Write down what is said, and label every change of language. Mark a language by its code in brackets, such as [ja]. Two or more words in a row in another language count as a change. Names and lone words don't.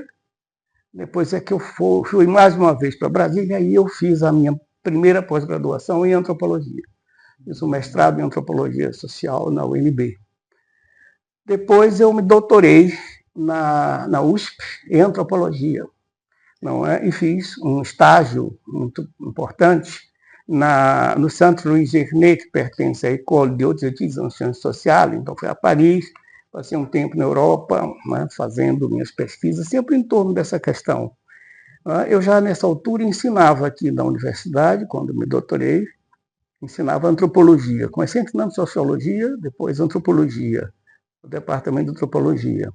[pt] Depois é que eu fui mais uma vez para Brasília, e aí eu fiz a minha primeira pós-graduação em antropologia. Fiz um mestrado em antropologia social na UNB. Depois eu me doutorei na USP em antropologia, não é? E fiz um estágio muito importante no Centre Louis Gernet, que pertence à École de Hautes Études en Sciences Sociales. Então fui a Paris, passei um tempo na Europa, né, fazendo minhas pesquisas, sempre em torno dessa questão. Eu já nessa altura ensinava aqui na universidade, quando me doutorei, ensinava antropologia. Comecei ensinando sociologia, depois antropologia, no departamento de antropologia.